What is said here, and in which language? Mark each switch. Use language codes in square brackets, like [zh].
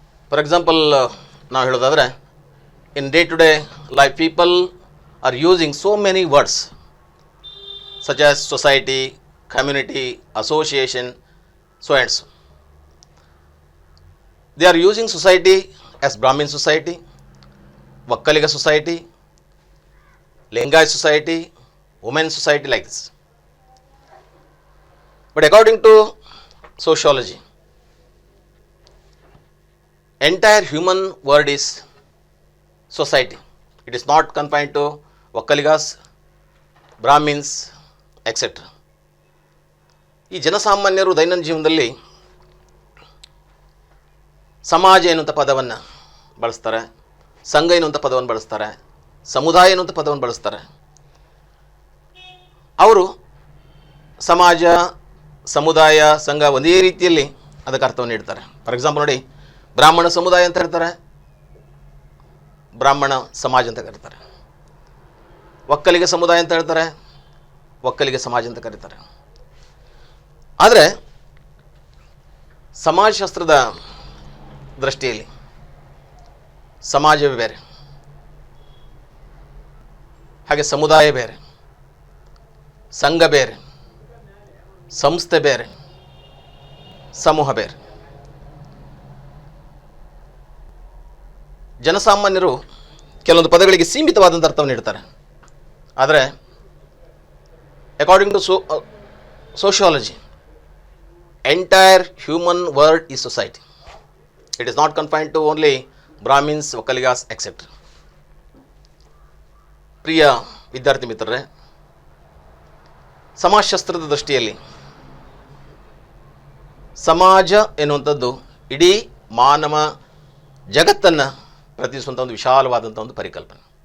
[en] for example, [kn] ನಾವು ಹೇಳೋದಾದರೆ, [en] In day to day life people are using so many words such as society, community, association, so and so. They are using society as Brahmin society, Vakkaliga society, Lingayat society, women's society like this. But according to sociology, entire human world is society. It is not confined to Vakkaligas, Brahmins, etc. [kn] ಈ ಜನಸಾಮಾನ್ಯರು ದೈನಂದಿನ ಜೀವನದಲ್ಲಿ ಸಮಾಜ ಎನ್ನುವಂಥ ಪದವನ್ನು ಬಳಸ್ತಾರೆ, ಸಂಘ ಎನ್ನುವಂಥ ಪದವನ್ನು ಬಳಸ್ತಾರೆ, ಸಮುದಾಯ ಎನ್ನುವಂಥ ಪದವನ್ನು ಬಳಸ್ತಾರೆ. ಅವರು ಸಮಾಜ, ಸಮುದಾಯ, ಸಂಘ ಒಂದೇ ರೀತಿಯಲ್ಲಿ ಅದಕ್ಕೆ ಅರ್ಥವನ್ನು ನೀಡ್ತಾರೆ. ಫಾರ್ ಎಕ್ಸಾಂಪಲ್ ನೋಡಿ, ಬ್ರಾಹ್ಮಣ ಸಮುದಾಯ ಅಂತ ಹೇಳ್ತಾರೆ, ಬ್ರಾಹ್ಮಣ ಸಮಾಜ ಅಂತ ಕರೀತಾರೆ. ಒಕ್ಕಲಿಗ ಸಮುದಾಯ ಅಂತ ಹೇಳ್ತಾರೆ, ಒಕ್ಕಲಿಗ ಸಮಾಜ ಅಂತ ಕರೀತಾರೆ. ಆದರೆ ಸಮಾಜಶಾಸ್ತ್ರದ ದೃಷ್ಟಿಯಲ್ಲಿ ಸಮಾಜವೇ ಬೇರೆ, ಹಾಗೆ ಸಮುದಾಯ ಬೇರೆ, ಸಂಘ ಬೇರೆ, ಸಂಸ್ಥೆ ಬೇರೆ, ಸಮೂಹ ಬೇರೆ. ಜನಸಾಮಾನ್ಯರು ಕೆಲವೊಂದು ಪದಗಳಿಗೆ ಸೀಮಿತವಾದಂಥ ಅರ್ಥವನ್ನು ನೀಡ್ತಾರೆ. [en] ಆದರೆ according to sociology, entire human world is society. It is not confined to only Brahmins, Vakkaligas, etc. [kn] ಪ್ರಿಯ ವಿದ್ಯಾರ್ಥಿ ಮಿತ್ರರೇ, ಸಮಾಜಶಾಸ್ತ್ರದ ದೃಷ್ಟಿಯಲ್ಲಿ ಸಮಾಜ ಎನ್ನುವಂಥದ್ದು ಇಡೀ ಮಾನವ ಜಗತ್ತನ್ನು ಪ್ರತಿನಿಧಿಸುವಂಥ ಒಂದು ವಿಶಾಲವಾದಂಥ ಒಂದು ಪರಿಕಲ್ಪನೆ.